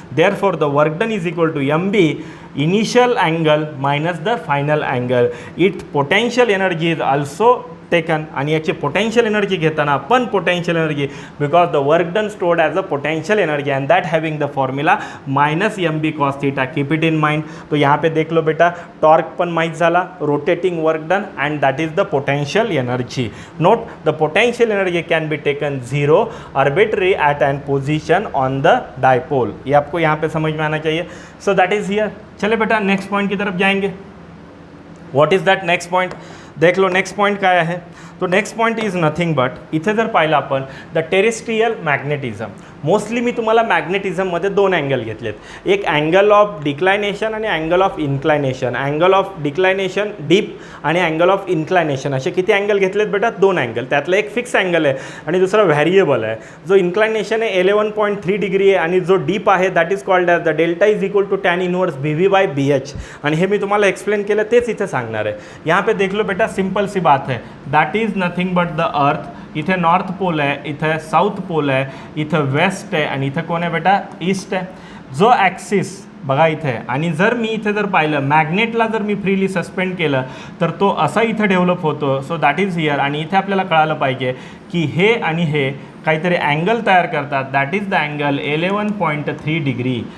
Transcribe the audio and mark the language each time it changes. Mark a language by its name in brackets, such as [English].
[English] Therefore, the work done is equal to MB initial angle minus the final angle. Its potential energy is also taken, [Marathi] आणि याची potential energy घेताना पण potential energy, [English] Because the work done stored as a potential energy and that having the formula minus M B cos theta. Keep it in mind. [Hindi] तो यहाँ पे देख लो बेटा, [English] torque [Marathi] पण माहीत झाला, [English] Rotating work done and that is the potential energy. Note the potential energy can be taken zero arbitrary at an position on the dipole. [Hindi] ये आपको यहाँ पे समझ में आना चाहिए. [English] So that is here. [Hindi] चले बेटा नेक्स्ट पॉइंट की तरफ जाएंगे. [English] What is that next point, देख लो next point काय आहे. तो next point is nothing but, [Marathi] इथे जर पाहिलं आपण [English] The terrestrial magnetism. [Marathi] मोस्टली मी तुम्हाला मॅग्नेटिझममध्ये दोन अँगल घेतलेत, एक अँगल ऑफ डिक्लायनेशन आणि angle of इन्क्लायनेशन. Angle of डिक्लायनेशन deep आणि अँगल ऑफ इन्क्लायनेशन असे किती अँगल घेतलेत बेटा, दोन अँगल. त्यातलं एक फिक्स अँगल आहे आणि दुसरा व्हॅरिएबल आहे. जो इन्क्लायनेशन आहे 11.3 डिग्री आहे आणि जो डीप आहे [English] That is called as the delta is equal to tan inverse B V by B H. [Marathi] आणि हे मी तुम्हाला एक्सप्लेन केलं तेच इथे सांगणार आहे. [Hindi] यहाँ पे देख लो बेटा, सिंपल सी बात है, that is nothing but the earth. [Marathi] इथे नॉर्थ पोल आहे, इथे साऊथ पोल आहे, इथं वेस्ट आहे आणि इथं कोण आहे बेटा, ईस्ट आहे. जो ॲक्सिस बघा इथे, आणि जर मी इथे जर पाहिलं मॅग्नेटला जर मी फ्रीली सस्पेंड केलं तर तो असा इथं डेव्हलप होतो. [English] So that is here. [Marathi] आणि इथे आपल्याला कळालं पाहिजे की हे आणि हे काहीतरी अँगल तयार करतात, [English] that is the angle [Marathi] 11.3 degree.